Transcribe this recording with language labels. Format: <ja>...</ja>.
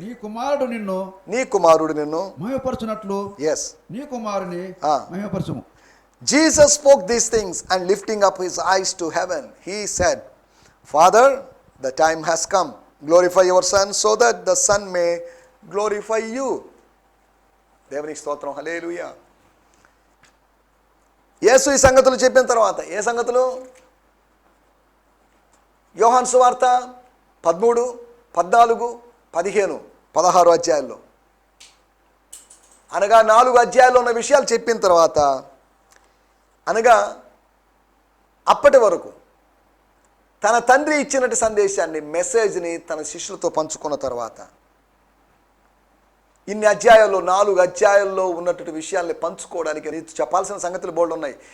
<te>నీ కుమారుడు నిన్ను మహిమపరచునట్లు నీ కుమారుని మహిమపరచుము.</te> <en>Jesus spoke these things, and lifting up his eyes to heaven, he said, Father, the time has come. Glorify your Son, so that the Son may glorify you.</en> <te>దేవునికి స్తోత్రం, హల్లెలూయా. యేసు ఈ సంగతులు చెప్పిన తర్వాత, ఏ సంగతులు? యోహాను సువార్త 13, 14, 15, 16 అధ్యాయాల్లో, అనగా 4 అధ్యాయాల్లో ఉన్న విషయాలు చెప్పిన తర్వాత, అనగా అప్పటి వరకు తన తండ్రి ఇచ్చినట్టు సందేశాన్ని, మెసేజ్ని తన శిష్యులతో పంచుకున్న తర్వాత, ఇన్ని అధ్యాయాల్లో 4 అధ్యాయాల్లో ఉన్నటువంటి విషయాల్ని పంచుకోవడానికి చెప్పాల్సిన సంగతులు బోల్డ్ ఉన్నాయి.</te>